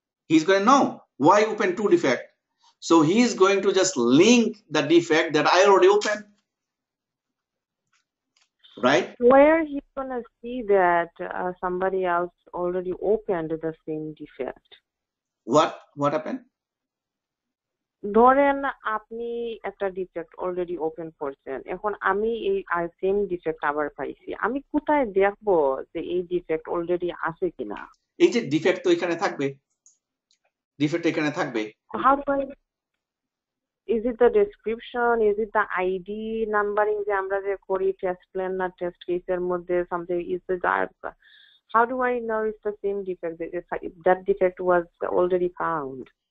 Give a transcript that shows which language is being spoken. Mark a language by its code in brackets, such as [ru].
[en] He's going to know. Why open 2 defect? So he is going to just link the defect that I already opened, right? Where he's gonna see that somebody else already opened the same defect? What happened? [bn] ধরেন আপনি একটা defect already open করছেন, এখন আমি এই same defect আবার পাইছি, আমি কোথায় দেখবো যে এই ডিফেক্ট অলরেডি আছে কিনা? এই যে ডিফেক্ট তো এখানে থাকবে, ডিফেক্ট এখানে থাকবে। [en] is it the description, is it the ID numbering [bn] যে আমরা যে করি [en] test plan না test case [bn] এর মধ্যে [en] something is it how do I know it's the same defect that defect was already found?